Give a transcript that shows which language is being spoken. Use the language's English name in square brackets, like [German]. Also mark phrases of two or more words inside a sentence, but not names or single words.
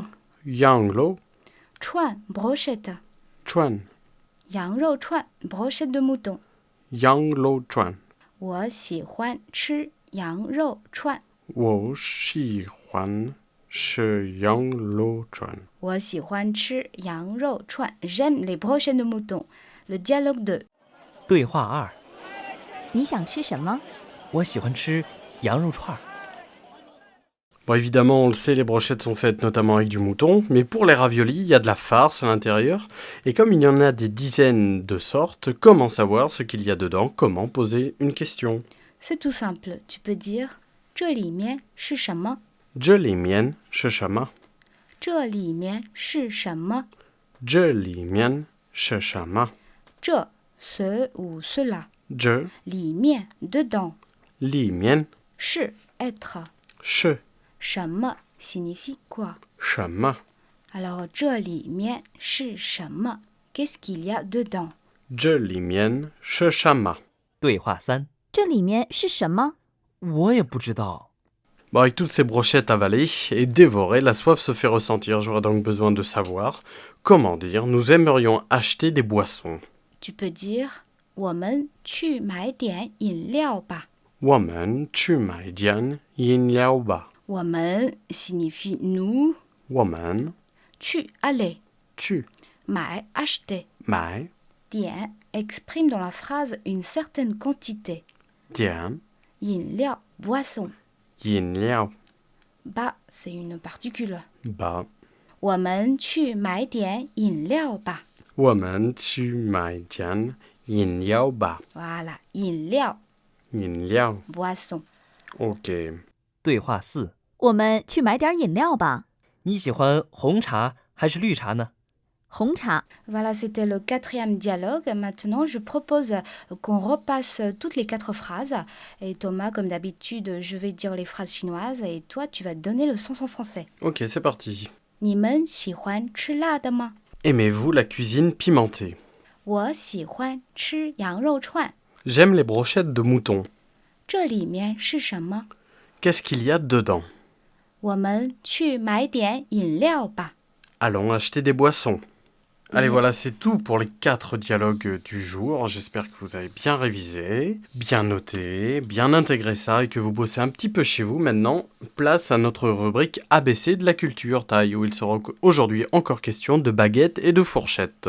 [Chinese] 羊肉 [French] 串 brochette. [Chinese] 串。羊肉串 brochette de mouton. 羊肉串。我喜欢吃羊肉串。我喜欢吃羊肉串。我喜欢吃羊肉串. [French] J'aime les brochettes de mouton. Le dialogue 2. [Chinese] 对话2，你想吃什么？我喜欢吃羊肉串儿。 [French] Bon, évidemment, on le sait, les brochettes sont faites notamment avec du mouton, mais pour les raviolis, il y a de la farce à l'intérieur. Et comme il y en a des dizaines de sortes, comment savoir ce qu'il y a dedans? Comment poser une question? C'est tout simple. Tu peux dire [Chinese] 这里面是什么？这里面是什么？这里面是什么？这里面是什么？ [French] 这 ce ou cela. [Chinese] 这 [French] 里面 dedans. [Chinese] 里面 [French] 是 être. [Chinese] 是 [French] 什么 signifie quoi? [Chinese] 什么？ [French] Alors [Chinese] 这里面是什么？ [French] Qu'est-ce qu'il y a dedans? [Chinese] 这里面是什么？对话3，这里面是什么？我也不知道。 [French] Bon, avec toutes ces brochettes avalées et dévorées, la soif se fait ressentir. J'aurais donc besoin de savoir comment dire nous aimerions acheter des boissons. Tu peux dire [Chinese] 我们去买点饮料吧。我们去买点饮料吧。 [French] 我们 signifie nous. [Chinese] 我们 [French] 去 aller. [Chinese] 去 [French] 买 acheter. [Chinese] 买 [French] 点 exprime dans la phrase une certaine quantité. [Chinese] 点 [French] 饮料 boisson. [Chinese] 饮料 [French] Ba c'est une particule. [Chinese] 吧。我们去买点饮料吧。我们去买点饮料吧。 [French] Voilà, 饮料 [Chinese] 饮料 [French] boisson. [Chinese] OK。对话4，我们去买点饮料吧。你喜欢红茶还是绿茶呢？红茶。 [French] Voilà, c'était le 4e dialogue. Maintenant, je propose qu'on repasse toutes les 4 phrases. Et Thomas, comme d'habitude, je vais dire les phrases chinoises et toi, tu vas donner le sens en français. OK, c'est parti. [Chinese] 你们喜欢吃辣的吗？ [French] Aimez-vous la cuisine pimentée? [Chinese] 我喜欢吃羊肉串。 [French] J'aime les brochettes de mouton. [Chinese] 这里面是什么？ [French] Qu'est-ce qu'il y a dedans? [Chinese] 我们去买点饮料吧。 [French] Allons acheter des boissons. Allez, Oui. voilà, c'est tout pour les 4 dialogues du jour. J'espère que vous avez bien révisé, bien noté, bien intégré ça et que vous bossez un petit peu chez vous. Maintenant, place à notre rubrique ABC de la culture taille, où il sera aujourd'hui encore question de baguettes et de fourchettes.